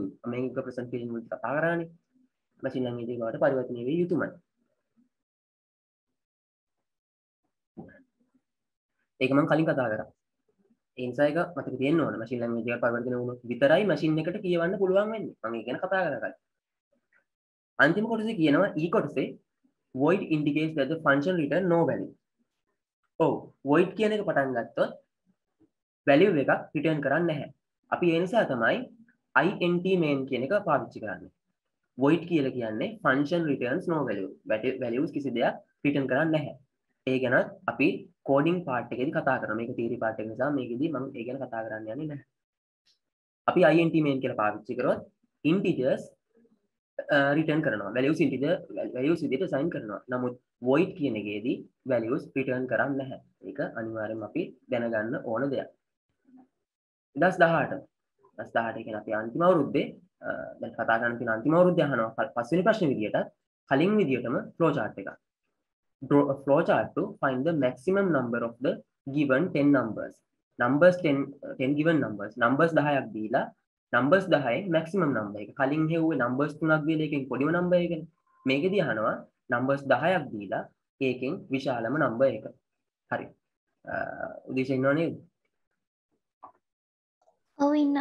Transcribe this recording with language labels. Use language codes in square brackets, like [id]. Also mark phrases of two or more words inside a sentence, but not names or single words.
[si] මම මේක presentation වලදී කතා කරානේ. [en] machine language [si] එක බවට පරිවර්තනය වෙ යුතුමයි. ඒක මම කලින් කතා කරා. ඒ නිසා ඒක මතක තියෙන්න ඕන. [en] machine language [si] එක පරිවර්තනය වුණොත් විතරයි machine එකට කියවන්න පුළුවන් වෙන්නේ. මම ඒක ගැන කතා කරා කලින්. අන්තිම කොටසේ කියනවා e කොටසේ [en] void indicates that the function return no value. [si] ඔව් void කියන එක පටන් ගත්තොත් value එකක් return කරන්නේ නැහැ. අපි ඒ නිසා තමයි [en] int main [si] කියන එක පාවිච්චි කරන්නේ. void කියලා කියන්නේ [en] function returns no value. [si] values කිසි දෙයක් return කරන්නේ නැහැ. ඒ ගැන අපි [en] coding part [si] එකේදී කතා කරනවා. මේක [en] theory part [si] එක නිසා මේකෙදී මම ඒ ගැන කතා කරන්න යන්නේ නැහැ. අපි [en] int main [si] කියලා පාවිච්චි කරොත් [en] integers return [si] කරනවා [en] values integer values [si] විදිහට assign කරනවා. නමුත් void කියන එකේදී [en] values return [si] කරන්නේ නැහැ. ඒක අනිවාර්යෙන්ම අපි දැනගන්න ඕන දෙයක්. 2018 2018 කියන්නේ අපි අන්තිම අවුරුද්දේ දැන් කතා කරන්න තියෙන අන්තිම අවුරුද්දේ අහනවා පස්වෙනි ප්‍රශ්නේ විදිහට කලින් විදිහටම [en] flow chart [si] එකක්. [en] Draw a flow chart to find the maximum number of the given 10 numbers. Numbers 10 given numbers. Numbers 10ක් දීලා numbers 10න් maximum number එක. [si] කලින් හෙව්වේ numbers 3ක් දීලා එකෙන් පොඩිම number එකනේ. මේකෙදී අහනවා numbers 10ක් දීලා ඒකෙන් විශාලම number එක. හරි. උදේශ ඉන්නව නේද? ඔව් ඉන්නවා.